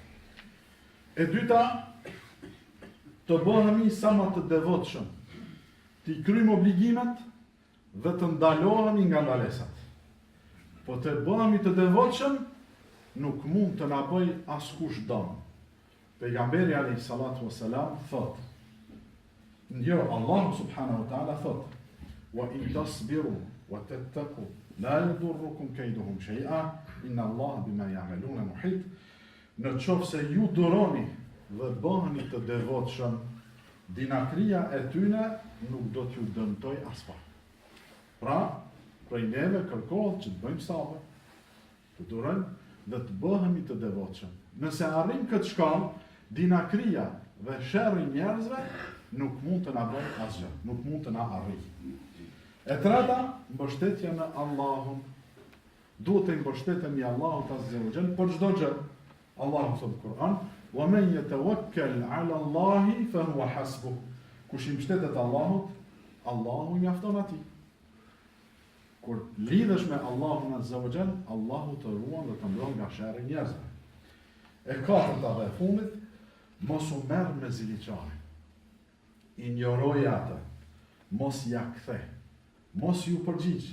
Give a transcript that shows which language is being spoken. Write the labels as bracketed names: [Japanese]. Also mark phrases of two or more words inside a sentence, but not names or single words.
[Albanian] E dyta, të bëhemi sa më të devotshëm, të kryjmë obligimet dhe të ndalohemi nga ndalesat. Po të bëhemi të devotshëm, nuk mund të na bëj askush dëm. Pejgamberi [Arabic] عليه الصلاة والسلام [Albanian] thot, jo, Allahu [Arabic] سبحانه وتعالى [Albanian] thot, [Arabic] وإن تصبروا وتتقوا لا يضركم كيدهم شيئا إن الله بما يعملون محيط. [Albanian] Në qoftë se ju duroni dhe bëheni të devotshëm, dinakria e tyne nuk do t'ju dëmtoj aspa. Pra, prej neve kërkohet që të bëjmë sabër, të durojmë dhe të bëhemi të devotshëm. Nëse arrim këtë shkallë, dinakria dhe sherri njerëzve nuk mund të na bëjë asgjë, nuk mund të na arrijë. E treta, mbështetja në Allahun. Duhet të mbështetemi Allahut [Arabic] عز وجل [Albanian] për çdo gjë. Allahu thot në Kur'an, [Arabic] وَمَنْ يَتَوَكَّلْ عَلَى اللَّهِ فَهُوَ حَسْبُهُ. [Albanian] Kush I mbështetet Allahut, Allahu I mjafton atij. Kur lidhesh me Allahun [Arabic] عز وجل, [Albanian] Allahu të ruan dhe të mbron nga sherri njerëzve. E katërta dhe e fundit, mos u merr me ziliqarin. Injoroj atë, mos ja kthe, mos ju përgjigj.